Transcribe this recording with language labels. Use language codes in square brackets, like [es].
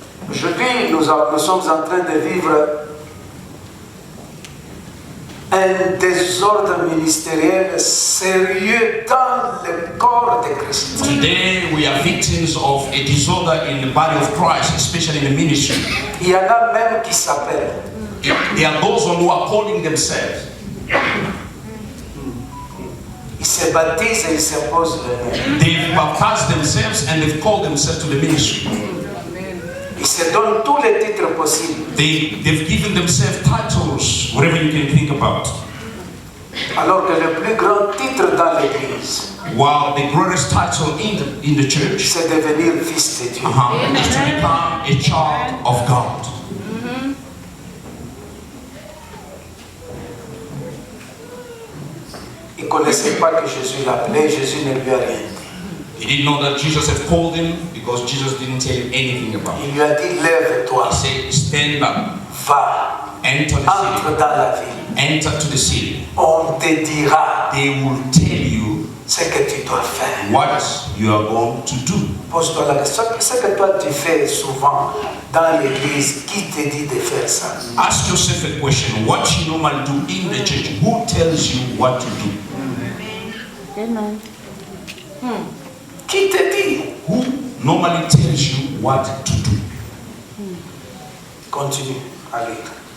[fr] Aujourd'hui, nous sommes en train de vivre un désordre ministériel sérieux dans le corps de Christ. [en] Today we are victims of a disorder in the body of Christ, especially in the ministry. [fr] Il y en a même qui s'appellent. [en] There are those who are calling themselves. [fr] Ils se baptisent et ils s'imposent le nom. [en] They've baptized themselves and they've called themselves to the ministry. [fr] Ils se donnent tous les titres possibles. [en] They've given themselves titles, whatever you can think about. [fr] Alors que le plus grand titre dans l'église, [en] While the greatest title in the church [fr] c'est devenir fils de Dieu. [en] is to become a child of God. [fr] Il ne connaissait pas que Jésus l'appelait, Jésus ne lui a rien dit. [en] He didn't know that Jesus had called him because Jesus didn't tell him anything about it. [fr] Il lui a dit, lève-toi, [en] He said, stand up, [fr] va, [en] enter the [fr] entre [en] city, [fr] dans la ville. [en] enter to the city. [fr] On te dira [en] They will tell you [fr] ce que tu dois faire. [en] what you are going to do. [fr] Pose-toi la question, ce que toi tu fais souvent dans l'église, qui te dit de faire ça? [en] Ask yourself a question. What you normally do in the church, who tells you what to do? Amen. [fr] Qui te dit? [en] Who normally tells you what to do? [fr] Continue à lire.